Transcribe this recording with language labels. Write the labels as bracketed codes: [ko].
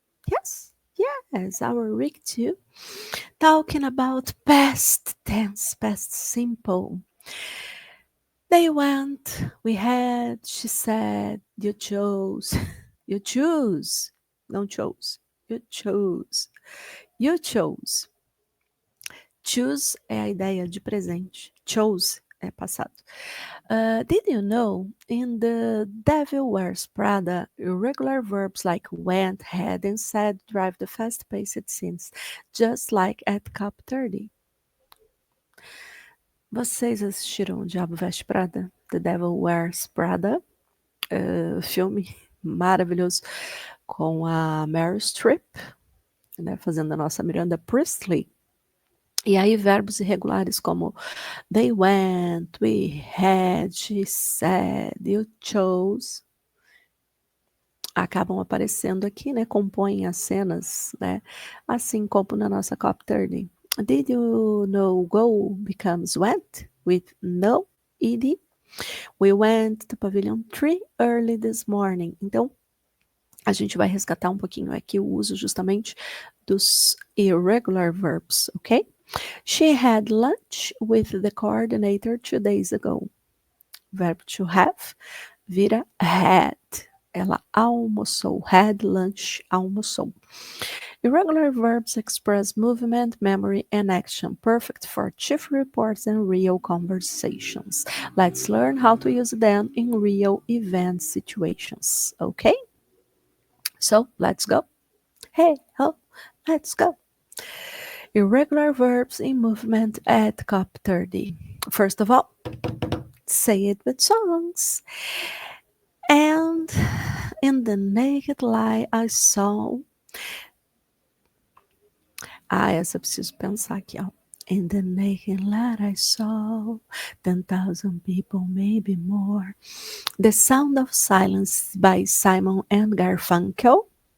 [en] Yes, our week 2. Talking about past tense, past simple. They went, we had, she said, you chose, you choose, não chose, you chose, you chose. [pt] Choose é a ideia de presente. Chose é passado. [en] Did you know in the Devil Wears Prada, irregular verbs like went, had, and said drive the fast-paced scenes, just like at Cop 30? [pt] Vocês assistiram O Diabo Veste Prada? The Devil Wears Prada? Filme maravilhoso com a Meryl Streep, né, fazendo a nossa Miranda Priestley. E aí verbos irregulares como [en] they went, we had, she said, you chose, [pt] acabam aparecendo aqui, né? Compõem as cenas, né? Assim como na nossa Cop 30. [en] Did you know go becomes went with no ed? We went to Pavilion 3 early this morning. [pt] Então, a gente vai resgatar um pouquinho aqui o uso justamente dos irregular verbs, ok? [en] She had lunch with the coordinator 2 days ago. [pt] Verbo to have vira had. Ela almoçou. [en] Had lunch, [pt] almoçou. [en] Irregular verbs express movement, memory, and action, perfect for chief reports and real conversations. Let's learn how to use them in real event situations, okay? So, let's go. Hey, ho, let's go. Irregular verbs in movement at Cop 30. First of all, say it with songs. And in the naked light I saw. [pt] Essa eu preciso pensar aqui, ó. [en] In the naked light I saw 10,000 people, maybe more. The Sound of Silence by Simon and Garfunkel.